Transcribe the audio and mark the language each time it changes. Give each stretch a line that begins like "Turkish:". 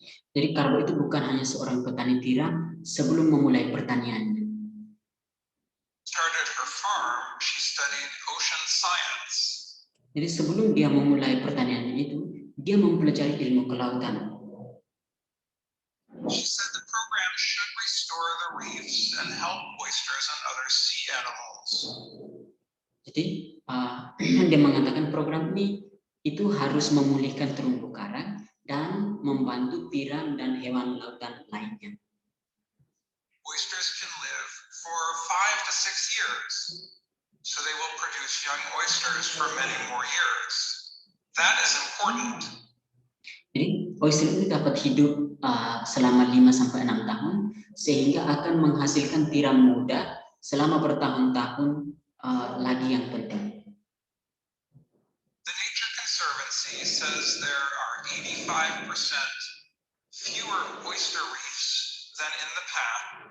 Indonesian: Jadi Karbo itu bukan hanya seorang petani tiram sebelum memulai pertaniannya.
English: Started her farm, she studied ocean science.
Indonesian: Jadi sebelum dia memulai pertaniannya itu, dia mempelajari ilmu kelautan.
English: She said the program should restore the reefs and help oysters and other sea animals.
Indonesian: Jadi dia mengatakan program ini itu harus memulihkan terumbu karang dan membantu tiram dan hewan lautan lainnya.
English: Oysters can live for 5 to 6 years, so they will produce young oysters for many more years. That is important.
Indonesian: Jadi oyster ini dapat hidup selama 5-6 tahun sehingga akan menghasilkan tiram muda selama bertahun-tahun lagi yang penting.
English: The Nature Conservancy says there are 85% fewer oyster reefs than in the past.